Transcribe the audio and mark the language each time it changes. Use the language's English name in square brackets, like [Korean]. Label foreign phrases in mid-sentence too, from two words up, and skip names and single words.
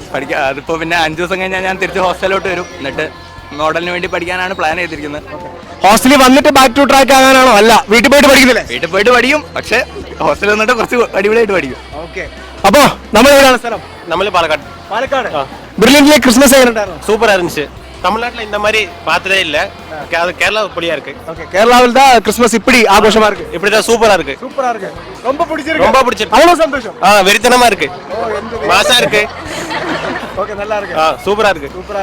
[Malayalam] അതിപ്പോ പിന്നെ 5 ദിവസം കഴിഞ്ഞാൽ ഞാൻ തിരിച്ച് ഹോസ്റ്റലിലോട്ട് വരും. എന്നിട്ട് മോഡലിന് വേണ്ടി പഠിക്കാനാണ് പ്ലാൻ ചെയ്തിരിക്കുന്നത്. ഹോസ്റ്റലിൽ വന്നിട്ട് [English] back to track [Malayalam] ആകാനാണോ? അല്ല, വീട്ടിൽ പോയിട്ട് പഠിക്കുന്നില്ലേ? വീട്ടിൽ പോയിട്ട് പഠിക്കും, പക്ഷെ ഹോസ്റ്റലിൽ വന്നിട്ട് കുറച്ച് അടിപൊളിയായിട്ട് പഠിക്കും. ഓക്കെ. അപ്പോ നമ്മൾ എവിടെയാണ് സ്ഥലം? നമ്മൾ പാലക്കാട്. ബ്രില്യന്റിലെ ക്രിസ്മസ് എങ്ങനെ ഉണ്ടായിരുന്നു? [Tamil] சூப்பரா இருந்துச்சு. தமிழ்நாட்டுல இந்த மாதிரி பார்த்ததே இல்ல. அது கேரளா புளியா இருக்கு. ஓகே. கேரளாவில் தான் கிறிஸ்மஸ் இப்படி ஆഘോഷமா இருக்கு. இப்படி தான் சூப்பரா இருக்கு. ரொம்ப பிடிச்சிருக்கு. அவ்வளவு சந்தோஷம். வெறித்தனமா இருக்கு. மாசா இருக்கு. ஓகே, நல்லா இருக்கு. சூப்பரா இருக்கு.